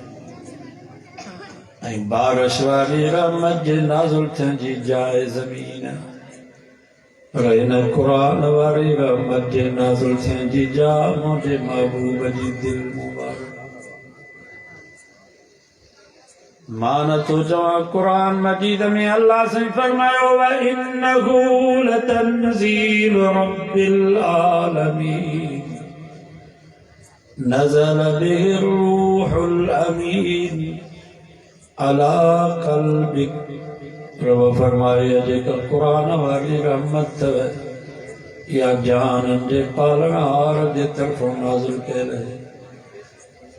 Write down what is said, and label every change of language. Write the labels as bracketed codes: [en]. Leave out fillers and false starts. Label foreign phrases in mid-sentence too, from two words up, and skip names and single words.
[sd] ऐं बारिश वारी रहमत जे नाज़िल थियण जी जाइ ज़मीन, पर हिन कुरान वारी रहमत जे नाज़िल थियण जी जाइ मुंहिंजे महबूब जी दिलि मुबारक। मान तो चवां कुरान मजीद में अल्लाह से फरमायो [ar] وإنه لتنزيل رب العالمين نزل به الروح الأمين على قلبك. [sd] रब फरमाए जेका कुरान वारी रहमत या जान जे पालनहार जे तरफ़ों नाज़िल कयल आहे।